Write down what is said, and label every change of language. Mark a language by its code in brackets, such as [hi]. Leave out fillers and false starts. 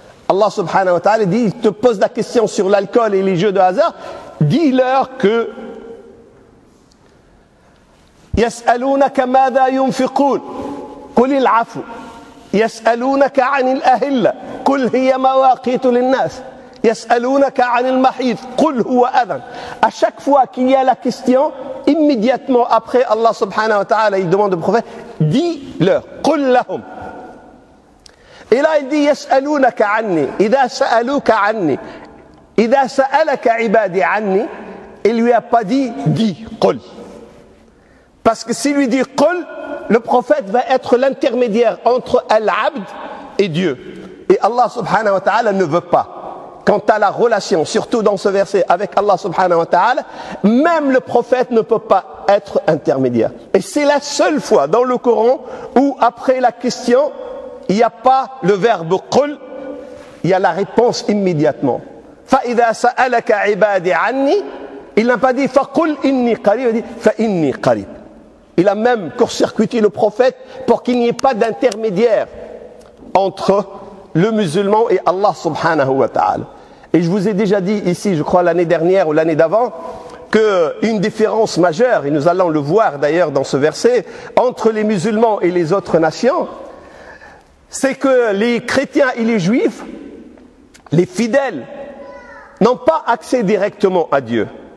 [fr] Allah subhanahu wa ta'ala dit, il te pose la question sur l'alcool et les jeux de hasard, dis-leur que [ar] يسألونك ماذا ينفقون قل العفو يسألونك عن الأهلة قل هي مواقيت للناس يسألونك عن المحيض قل هو أذن. [fr] À chaque fois qu'il y a la question, immédiatement après, Allah subhanahu wa ta'ala, il demande au prophète, dis-leur, [ar] قل لهم. [fr] Et là, il dit, [ar] يسألونك عني إذا سألوك عني إذا سألك عبادي عني. [fr] Il lui a pas dit, dis, قل. Parce que s'il lui dit قل, le prophète va être l'intermédiaire entre Al-Abd et Dieu. Et Allah subhanahu wa ta'ala ne veut pas. Quant à la relation, surtout dans ce verset avec Allah subhanahu wa ta'ala, même le prophète ne peut pas être intermédiaire. Et c'est la seule fois dans le Coran où après la question, il n'y a pas le verbe قل, il y a la réponse immédiatement. [ar] فَإِذَا سَأَلَكَ عِبَادِ عَنِّي, [fr] il n'a pas dit [ar] فَقُلْ إِنِّي قَرِيبٌ, [fr] il dit [ar] فَإِنِّي قَرِيبٌ. [fr] Il a même court-circuité le prophète pour qu'il n'y ait pas d'intermédiaire entre le musulman et Allah subhanahu wa ta'ala. Et je vous ai déjà dit ici, je crois l'année dernière ou l'année d'avant, qu'une différence majeure, et nous allons le voir d'ailleurs dans ce verset, entre les musulmans et les autres nations, c'est que les chrétiens et les juifs, les fidèles, n'ont pas accès directement à Dieu.